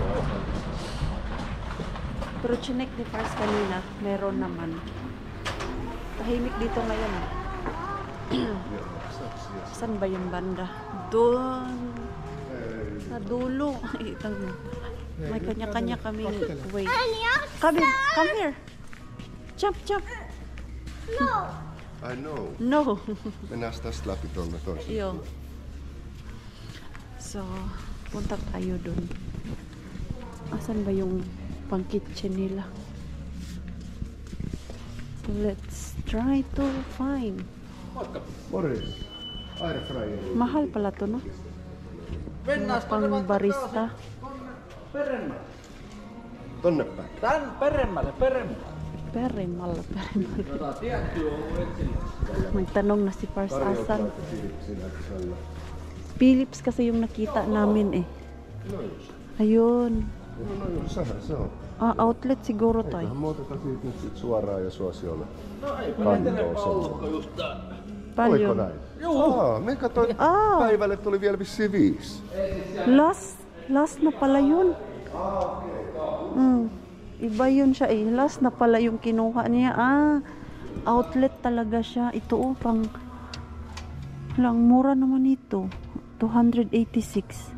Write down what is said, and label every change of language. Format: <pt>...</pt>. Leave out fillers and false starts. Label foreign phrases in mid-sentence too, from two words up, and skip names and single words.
<tl>Pero chinek ni Pars kanina, meron naman. Tahimik dito ngayon. Saan ba yung banda? Doon sa dulo. May kanya-kanya kaming way.</tl> <en>Come here. Jump. No. I know. No.</en> <fi>Mennään tästä läpi tuonne toiseen.</fi> <tl>Yo. So, punta tayo dun. Asan ba yung pang kitchen nila?</tl> <en>Let's try to find.</en> <fi>Morjens. Airfryer.</fi> <tl>Mahal pala to, no? Pang barista.</tl> <fi>Tonne päin. Tän peremmälle. Perimal.</fi> <tl>Magtanong na si Pars asan. Philips kasi yung nakita namin eh. Ayun.</tl> <fi>No, sehän se on.</fi> <tl>Outlet siguro tayo.</tl> <fi>Eiköhän me oteta siitä nyt sit suoraan ja suosiolle kantoon semmoinen. Oliko Paljon. näin? Joo. Me katsoin, päivälle tuli vielä vissiin 5.</fi> <tl>Last na pala yun. Iba yun siya eh. Last na pala yung kinuha niya. Outlet talaga siya. Ito pang lang mura naman ito. 286.</tl>